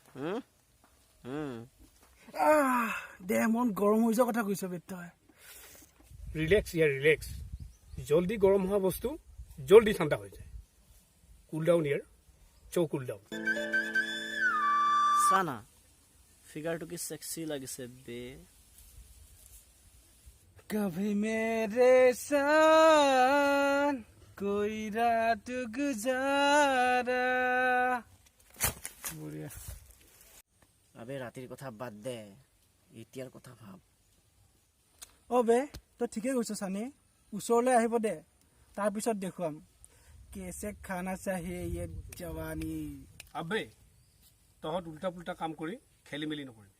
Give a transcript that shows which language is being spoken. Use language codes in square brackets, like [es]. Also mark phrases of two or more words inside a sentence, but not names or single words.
[as] দে মন গৰম হৈ যোৱা কথা কৈছ বে তই। ৰিলেক্স ইয়াৰ ৰিলেক্স, জলদি গৰম হোৱা বস্তু জলদি ঠাণ্ডা হৈ যায়। [en] cool down yaar, so cool down. [as] চানা ফিগাৰটো কি সেক্সি লাগিছে বে। [hi] कभी मेरे साथ कोई रात गुजारा। बढ़िया। [as] আবে ৰাতিৰ কথা বাদ দে, এতিয়াৰ কথা ভাব। অ বে তই ঠিকেই কৈছ চানি, ওচৰলৈ আহিব দে, তাৰপিছত দেখুৱাম [hi] कैसे खाना चाहिए ये जवानी। [as] আবে তহঁত উল্টা পুল্টা কাম কৰি খেলি মেলি নকৰিবি।